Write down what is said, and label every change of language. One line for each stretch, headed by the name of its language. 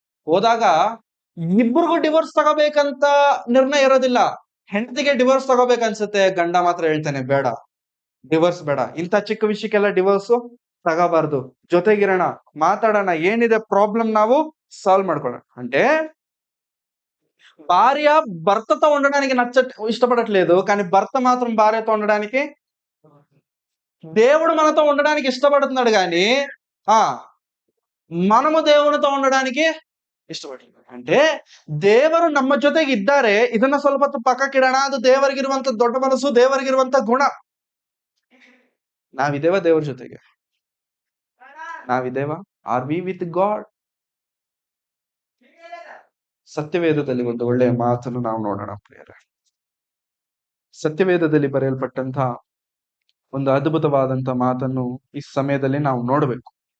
Kannada: ಹೋದಾಗ ಇಬ್ಬರಿಗೂ ಡಿವೋರ್ಸ್ ತಗೋಬೇಕಂತ ನಿರ್ಣಯ ಇರೋದಿಲ್ಲ. ಹೆಂಡತಿಗೆ ಡಿವೋರ್ಸ್ ತಗೋಬೇಕನ್ಸುತ್ತೆ, ಗಂಡ ಮಾತ್ರ ಹೇಳ್ತಾನೆ ಬೇಡ, ಡಿವೋರ್ಸ್ ಬೇಡ. ಇಂಥ ಚಿಕ್ಕ ವಿಷಯಕ್ಕೆಲ್ಲ ಡಿವೋರ್ಸ್ ತಗೋಬಾರ್ದು. ಜೊತೆಗಿರೋಣ, ಮಾತಾಡೋಣ, ಏನಿದೆ ప్రాబ్లం ನಾವು సాల్వ్ ಮಾಡ್ಕೊಳ್ಳೋಣ.
Telugu: అంటే భార్య భర్తతో ఉండడానికి ఇష్టపడట్లేదు. కానీ భర్త మాత్రం భార్యతో ఉండడానికి, దేవుడు మనతో ఉండడానికి ఇష్టపడుతున్నాడు గాని ఆ మనము దేవునితో ఉండడానికి ಇಷ್ಟಪಟ್ಟಿಲ್ಲ.
Kannada: అంటే ದೇವರು ನಮ್ಮ ಜೊತೆಗೆ ಇದ್ದಾರೆ. ಇದನ್ನ ಸ್ವಲ್ಪ ಹೊತ್ತು ಪಕ್ಕಕ್ಕಿಡೋಣ. ಅದು ದೇವರಿಗಿರುವಂತ ದೊಡ್ಡ ಮನಸ್ಸು, ದೇವರಿಗಿರುವಂತ ಗುಣ. ನಾವಿದ್ದೇವ ದೇವರ ಜೊತೆಗೆ? ನಾವಿದ್ದೇವ?
English: Are we with God?
Kannada: ಸತ್ಯವೇದದಲ್ಲಿ ಒಂದು ಒಳ್ಳೆಯ ಮಾತನ್ನು ನಾವು ನೋಡೋಣ ಪ್ರಿಯರೇ. ಸತ್ಯವೇದದಲ್ಲಿ ಬರೆಯಲ್ಪಟ್ಟಂತಹ ಒಂದು ಅದ್ಭುತವಾದಂತಹ ಮಾತನ್ನು ಈ ಸಮಯದಲ್ಲಿ ನಾವು ನೋಡಬೇಕು.